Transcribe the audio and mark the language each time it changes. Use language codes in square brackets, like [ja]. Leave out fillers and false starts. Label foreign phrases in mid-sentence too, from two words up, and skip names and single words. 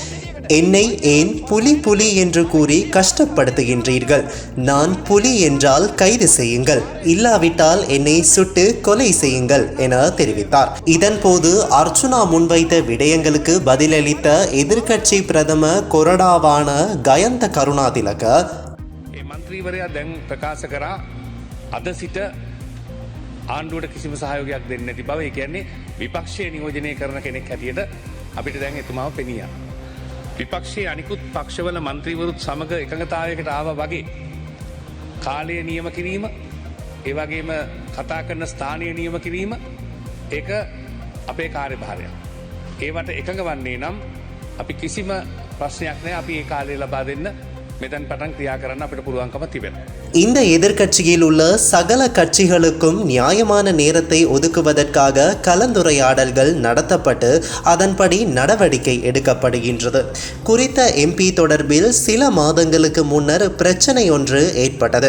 [ta] என்னை ஏன் புலி என்று கூறி கஷ்டப்படுத்துகின்றீர்கள்? நான் புலி என்றால் கைது செய்யுங்கள், இல்லாவிட்டால் என்னை சுட்டு கொலை செய்யுங்கள் என தெரிவித்தார். இதன்போது அர்ச்சுனா முன்வைத்த விடயங்களுக்கு பதிலளித்த எதிர்க்கட்சி பிரதம கொறடாவான கயந்த கருணாதிலக [si] මන්ත්‍රීවරයා දැන් ප්‍රකාශ කරා අද සිට ආණ්ඩුවට කිසිම සහයෝගයක් දෙන්නේ නැති බව. ඒ කියන්නේ විපක්ෂයේ නියෝජනය කරන කෙනෙක් හැටියට අපිට දැන් එතුමාව පෙනියා. විපක්ෂයේ අනිකුත් පක්ෂවල මන්ත්‍රීවරුත් සමග එකඟතාවයකට ආවා වගේ කාලය නියම කිරීම ඒ වගේම කතා කරන ස්ථානය නියම කිරීම ඒක අපේ කාර්යභාරයක්. ඒවට එකඟ වන්නේ නම් අපි කිසිම ප්‍රශ්නයක් නැහැ. අපි ඒ කාලය ලබා දෙන්න මෙතන පටන් ක්‍රියා කරන්න අපිට පුළුවන්කම තිබෙනවා. [ta] இந்த எதிர்க்கட்சியில் உள்ள சகல கட்சிகளுக்கும் நியாயமான நேரத்தை ஒதுக்குவதற்காக கலந்துரையாடல்கள் நடத்தப்பட்டு அதன்படி நடவடிக்கை எடுக்கப்படுகின்றது. குறித்த எம்பி தொடர்பில் சில மாதங்களுக்கு முன்னர் பிரச்சனை ஒன்று ஏற்பட்டது.